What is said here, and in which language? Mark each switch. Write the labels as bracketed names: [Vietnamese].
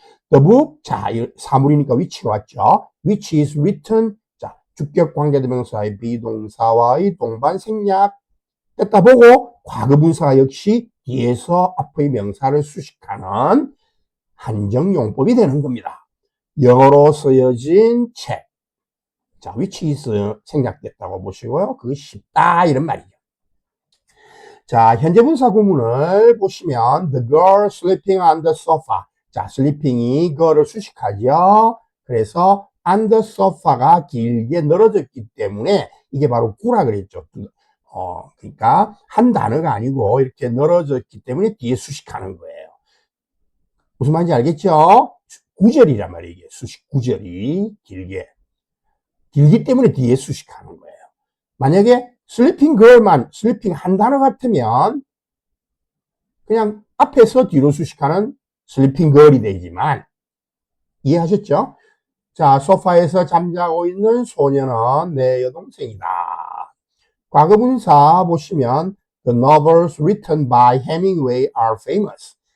[Korean] The book, 자, 사물이니까 위치가 왔죠. [English] Which is written, [Korean] 자, 주격 관계대명사의 비동사와의 동반 생략됐다 보고 과거분사가 역시 뒤에서 앞의 명사를 수식하는 한정용법이 되는 겁니다. 영어로 쓰여진 책. 자, which is 생략됐다고 보시고요. 그게 쉽다 이런 말이죠. 자, 현재 분사 구문을 보시면 [English] the girl sleeping on the sofa. [Korean] 자, sleeping이 girl을 수식하죠. 그래서 on the sofa가 길게 늘어졌기 때문에 이게 바로 구라 그랬죠. 그러니까 한 단어가 아니고 이렇게 늘어졌기 때문에 뒤에 수식하는 거예요. 무슨 말인지 알겠죠? 구절이란 말이에요. 수식 구절이 길게. 길기 때문에 뒤에 수식하는 거예요. 만약에 sleeping girl만 sleeping 한 단어 같으면 그냥 앞에서 뒤로 수식하는 sleeping girl이 되지만, 이해하셨죠? 자, 소파에서 잠자고 있는 소녀는 내 여동생이다. 과거분사 보시면 [English] The novels written by Hemingway are famous.